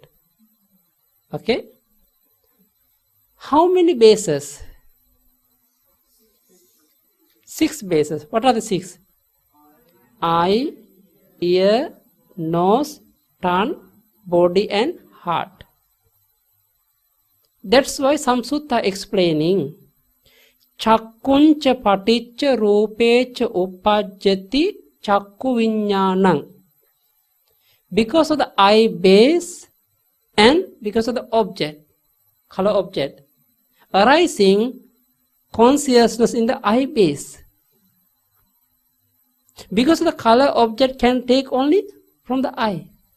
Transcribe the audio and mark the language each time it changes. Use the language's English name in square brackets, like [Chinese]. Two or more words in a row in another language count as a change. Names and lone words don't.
[English] Okay? How many bases? 6 bases. What are the 6? Eye, ear, nose, tongue, body and heart. That's why some sutta explaining [Pali] Chakkuncha paticca rupecha uppajjati chakku viññānaṃ. [English] Because of the eye base and because of the object, color object, arising consciousness in the eye base. Because the color object can take only from the eye.